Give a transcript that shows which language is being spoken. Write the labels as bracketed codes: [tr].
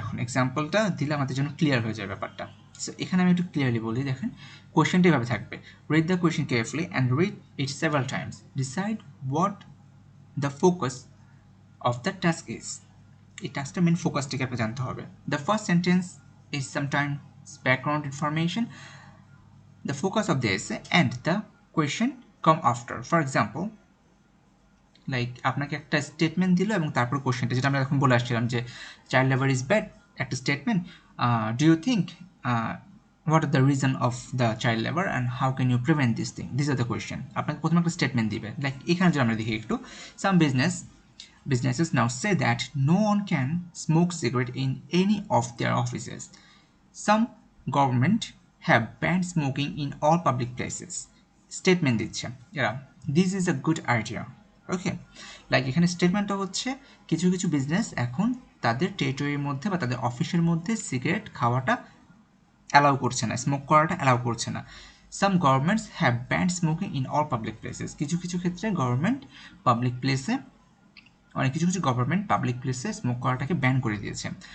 [bn] এখন এক্সাম্পলটা দিলে আমাদের জন্য ক্লিয়ার হয়ে যায় ব্যাপারটা। সো এখানে আমি একটু ক্লিয়ারলি বলি, দেখেন কোয়েশ্চেনটা এভাবে থাকবে, [en] Read the question carefully and read it several times, decide what the focus of the task is. [bn] এই টাস্কটা মেন ফোকাসটিকে আপনাকে জানতে হবে। [en] The first sentence is sometimes background information, the focus of the essay and the question come after. For example, [bn] like আপনাকে একটা statement দিল এবং তারপর কোশ্চেনটা, যেটা আমরা এখন বলে আসছিলাম [en] যে child labour is bad, একটা statement, do you think what are the reason of the child labour and how can you prevent this thing, this are the question. [bn] আপনাকে প্রথমে একটা স্টেটমেন্ট দিবে, লাইক এখানে যদি আমরা দেখি একটু, [en] Some businesses now say that no one can smoke cigarette in any of their offices. Some government have banned smoking in all public places. Statement [bn] দিচ্ছে এরা, [en] this is a good idea. [bn] Okay, like এখানে স্টেটমেন্টটা হচ্ছে কিছু কিছু business এখন তাদের টেরিটরির মধ্যে বা তাদের অফিসের মধ্যে সিগারেট খাওয়াটা অ্যালাউ করছে না, স্মোক করাটা অ্যালাউ করছে না। [en] some governments have banned smoking in all public places, [bn] কিছু কিছু ক্ষেত্রে গভর্নমেন্ট পাবলিক প্লেসে, অনেক কিছু কিছু গভর্নমেন্ট পাবলিক প্লেসে স্মোক করাটাকে ব্যান করে দিয়েছে।